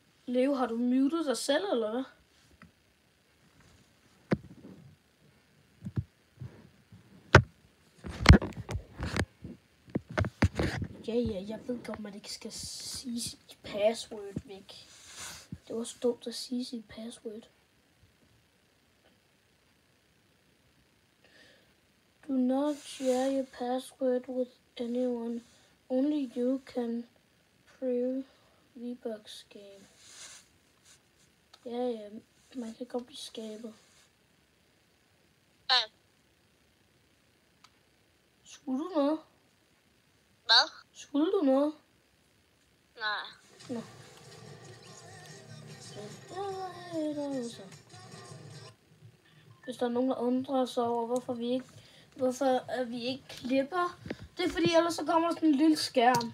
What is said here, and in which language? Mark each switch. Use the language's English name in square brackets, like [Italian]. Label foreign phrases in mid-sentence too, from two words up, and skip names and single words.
[Danish] Leo, har du muted dig selv, eller hvad? Ja, jeg ved godt, man ikke skal sige sit password væk. Det var så dumt at sige sit password. [English] Do not share your password with anyone. Only you can prove V-Bucks game. [Danish] Ja, man kan godt blive skabet. Skulle du noget? Hvad? Skulle du noget? Nej. Nå. Hvis der er nogen, der undrer sig over, hvorfor vi ikke klipper, det er fordi, ellers så kommer der sådan en lille skærm.